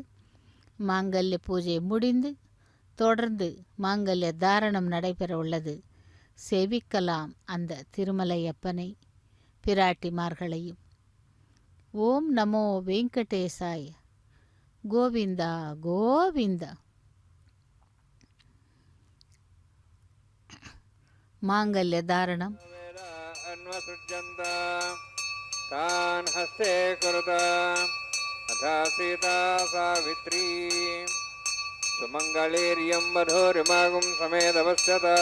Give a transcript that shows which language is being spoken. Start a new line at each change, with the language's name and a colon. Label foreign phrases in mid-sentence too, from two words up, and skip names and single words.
Tamil: மாங்கல்ய பூஜை முடிந்து தொடர்ந்து மாங்கல்ய தாரணம் நடைபெற உள்ளது. சேவிக்கலாம் அந்த திருமலையப்பனை, பிராட்டிமார்களையும்.
Sanskrit: ओम् नमो वेङ्कटेशाय.
Tamil: கோவிந்தா கோவிந்தா.
Telugu: మాంగళ్యధారణం.
Sanskrit: तान् हस्ते कुरुत अथा सीता सावित्री सुमङ्गलीर्यं वधूरिमागुं समेदपश्यत